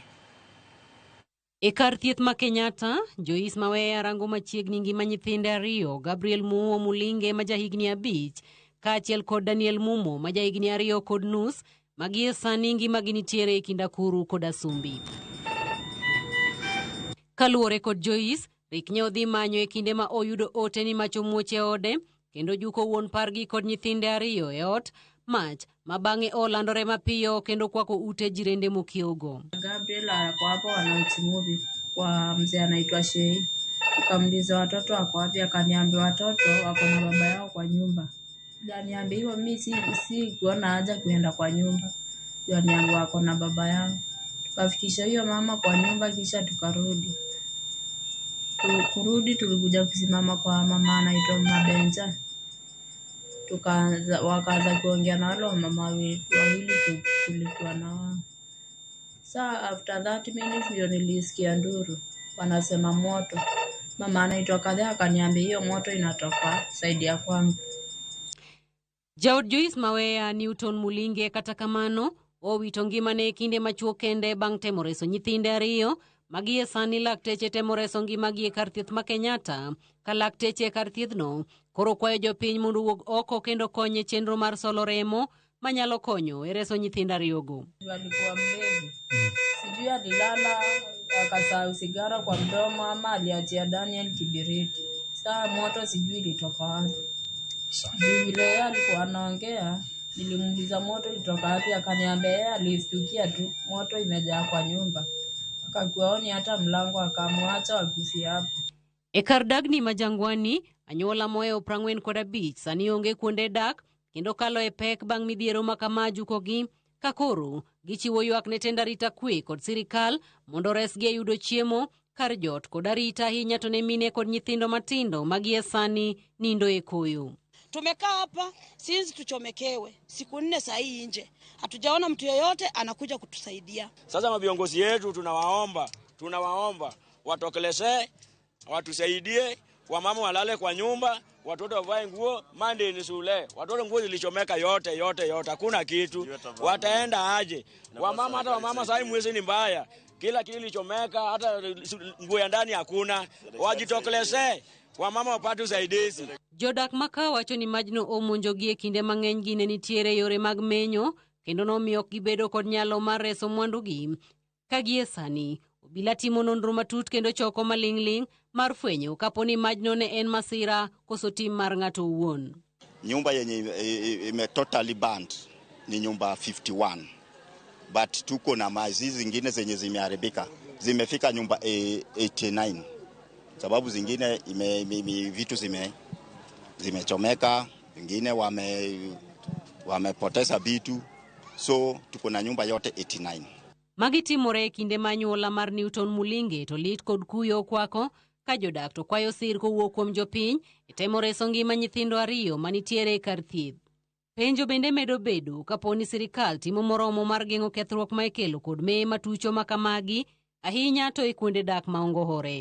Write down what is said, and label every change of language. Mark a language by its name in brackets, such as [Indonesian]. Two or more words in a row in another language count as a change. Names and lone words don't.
[Luo (Kenya and Tanzania)] E kar thieth ma Kenyatta, Joyce Maweya rango machiegni ngima nyithinde ariyo, Gabriel Muo Mulinge ma jahigni 5, kaachiel kod Daniel Mumo ma jahigni 2 kod nus, magie sani ngimagi nitiere e kind Akuru kod Asumbi. Kaluwore kod Joyce, Rick ne odhi manyo e kinde ma oyudo ote ni mach omuoch e ode, kendo juko wuon pargi kod nyithinde 2 e ot, mach mabang'e olandore mapiyo kendo kwako ute jirende mokiogo. [Swahili] Gabriel alikuwa hapo anauchimuvi kwa mzee anaitwa Shei. Tukamliza watoto wako wapi, akaniambia watoto wako na baba yao kwa nyumba. Aliniambia hivyo mimi si kuona haja kuenda kwa nyumba. Aliniambia wako na baba yao. Tukafikisha hiyo mama kwa nyumba kisha tukarudi. Kurudi tulikuja kusimama kwa mama anaitwa Mabenja. Wakaanza kuongea na wale mama wawili tulikuwa na wao. Saa [English] after 30 minutes [Swahili] ndio nilisikia nduru wanasema moto. Mama anaitwa Kadha akaniambia hiyo moto inatoka saidi ya kwangu. [Luo (Kenya and Tanzania)] Jaod Joyce Maweya Newton Mulinge kata kamano owito ngimane kinde machuo kende bang' temo reso nyithinde 2 magie sani lakteche temo reso ngimagi e kar thieth ma Kenyatta ka lakteche e kar thiethno koro kwayo jopiny mondo wuog oko kendo konye chenro mar solo remo manyalo konyo e reso nyithinde 2 go. [Swahili] Walikuwa mlevi. Sijui alilala akasahau sigara kwa mdomo ama aliachia Daniel kibiriti. Saa moto sijui ilitoka wapi. Vile alikuwa anaongea nilimuuliza moto ilitoka wapi, akaniambia yeye alistukia tu moto imejaa kwa nyumba. Akakuaoni hata mlango akamwacha wakufia hapo. [Luo (Kenya and Tanzania)] E kar dagni ma Jangwani, anyuola moyo 45 sani onge kuonde dak kendo kalo e pek bang' midhiero makamaju kogi kakoro gichiwo ywak ne tend arita kwe kod sirikal mondo resgi e yudo chiemo, kar jot kod arita ahinya to ne mine kod nyithindo matindo magie sani nindo e koyo. [Swahili] Tumekaa hapa since tuchomekewe siku 4 saa hii nje. Hatujaona mtu yeyote anakuja kutusaidia. Sasa mabiongozi yetu tunawaomba watokeleze, watusaidie, wamama walale kwa nyumba, watoto wavae nguo, Monday ni shule. Watoto nguo zilichomeka yote, hakuna kitu. Wataenda aje? Wamama hata wamama sasa mwezi ni mbaya. Kila kitu kilichomeka, hata nguo ya ndani hakuna. Wajitokeleze, wamama wapate usaidizi. [Luo (Kenya and Tanzania)] Jodak maka wacho ni majno omonjogi e kinde mang'eny gine nitiere yore mag menyo kendo nomiyo gibedo kod nyalo mar reso mwandugi. Kagie sani obila timo nonro matut kendo choko maling'ling mar fwenyo kaponi majno ne en masira koso tim mar ng'ato owuon. [Swahili] Nyumba yenye ime [English] totally burned [Swahili] ni nyumba 51, but tuko na mazizi zingine zenye zimeharibika zimefika nyumba 89, sababu zingine vitu zimechomeka, wengine wamepoteza vitu, so tuko na nyumba yote 89. [Luo (Kenya and Tanzania)] Magitimore kinde manyuola mar Newton Mulinge to lit kod kuyo kwako ka jodak to kwayo sir kowuok kuom jopiny temo reso ngima nyithindo 2 manitiere e kar thieth. Penjo bende medo bedo kaponi sirikal timo moromo mar geng'o kethruok ma ikelo kod mee matucho makamagi ahinya to e kuonde dak maongohore.